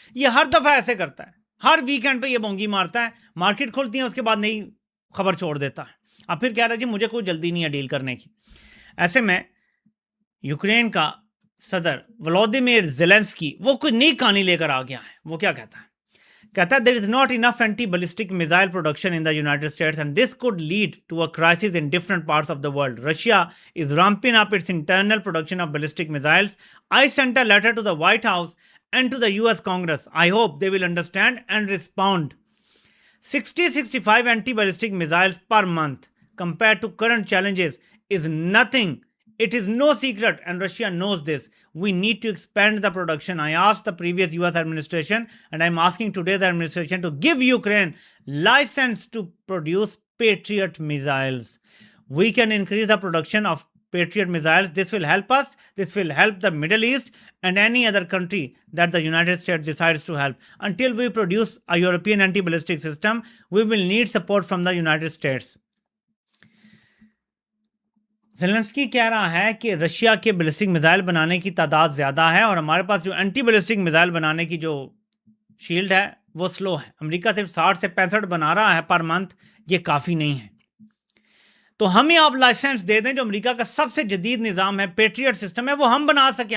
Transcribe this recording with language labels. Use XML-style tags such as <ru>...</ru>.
<ur>یہ ہر دفعہ ایسے کرتا ہے, ہر ویکینڈ پہ یہ بونگی مارتا ہے, مارکیٹ کھولتی ہیں اس کے بعد نئی خبر چھوڑ دیتا ہے. اب پھر کہہ رہا ہے جی مجھے کوئی جلدی نہیں ہے ڈیل کرنے کی. ایسے میں یوکرین کا صدر ولودیمیر زیلنسکی وہ کوئی نئی کہانی لے کر آ گیا ہے. وہ کیا کہتا ہے؟ کہتا ہے</ur> <en>there is not enough anti-ballistic missile production in the United States and this could lead to a crisis in different parts of the world. Russia is ramping up its internal production of ballistic missiles. I sent a letter to the White House and to the US Congress. I hope they will understand and respond. 60-65 anti-ballistic missiles per month compared to current challenges is nothing. It is no secret and Russia knows this. We need to expand the production. I asked the previous US administration and I'm asking today's administration to give Ukraine license to produce Patriot missiles. We can increase the production of Patriot missiles. This will help us. This will help the Middle East and any other country that the United States decides to help. Until we produce a European anti-ballistic system, we will need support from the United States.</en> <ur>Zelensky کہہ رہا ہے کہ Russia کے ballistic missile بنانے کی تعداد زیادہ ہے اور ہمارے پاس جو اینٹی بیلسٹک میزائل بنانے کی جو شیلڈ ہے وہ سلو ہے. امریکہ صرف 60 سے 65 بنا رہا ہے پر منتھ, یہ کافی نہیں ہے. تو ہمیں آپ لائسنس دے دیں, جو امریکہ کا سب سے جدید نظام ہے, پیٹریٹ سسٹم ہے, وہ ہم بنا سکیں.</ur>